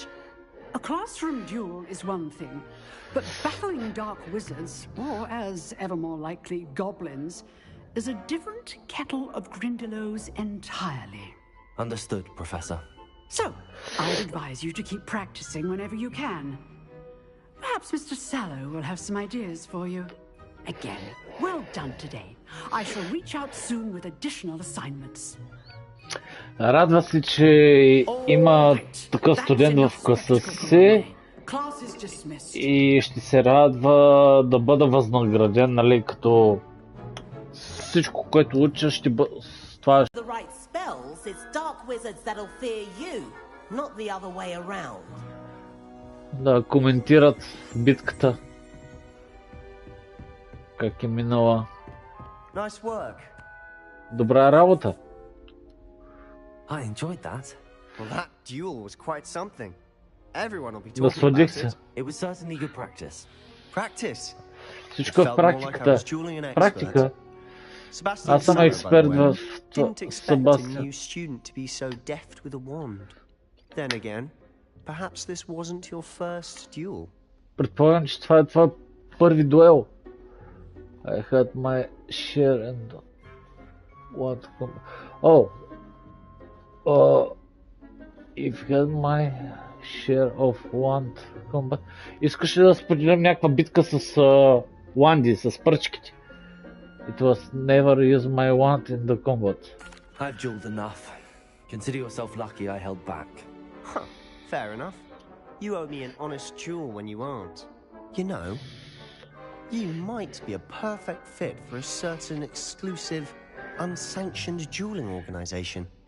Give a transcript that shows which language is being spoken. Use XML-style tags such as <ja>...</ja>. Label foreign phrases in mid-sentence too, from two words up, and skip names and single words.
<en>A classroom duel is one thing, but battling dark wizards, or as ever more likely, goblins, is a different kettle of Grindylows entirely. Understood, Professor. So, I'd advise you to keep practicing whenever you can. Perhaps Mr. Sallow will have some ideas for you. Again, well done today. I shall reach out soon with additional assignments.</en> <bg>Радва се, че има такъв студент в класа си и ще се радва да бъда възнаграден, нали, като всичко, което уча, ще бъде... Това</bg> <en>The right spells, it's dark wizards that'll fear you, not the other way around.</en> <bg>Да коментират битката. Как е минала.</bg> <en>Nice work.</en> <bg>Добра работа.</bg> <en>I enjoyed that. Well, that duel was quite something. Everyone will be talking</en> <bg>Насладих</bg> <en>about</en> <bg>се.</bg> <en>it. It was certainly good practice. Practice.</en> <bg>Всичко е в практиката. Практика. Аз съм експерт в</bg> <en>Didn't expect a</en> <bg>Себастиан.</bg> <en>new student to be so deft with a wand. Then again, perhaps this wasn't your first duel.</en> <bg>Предполагам, че това е твой първи дуел.</bg> <en>I had my share and what if had my share of wand combat.</en> <bg>Искаш ли да споделим някаква битка с ванди, с пръчките?</bg> <en>It was never used my wand in the combat. I've dueled enough. Consider yourself lucky I held back. Huh, fair enough. You owe me an honest duel when you aren't. You know, you might be a perfect fit for a certain exclusive, unsanctioned dueling organization.</en>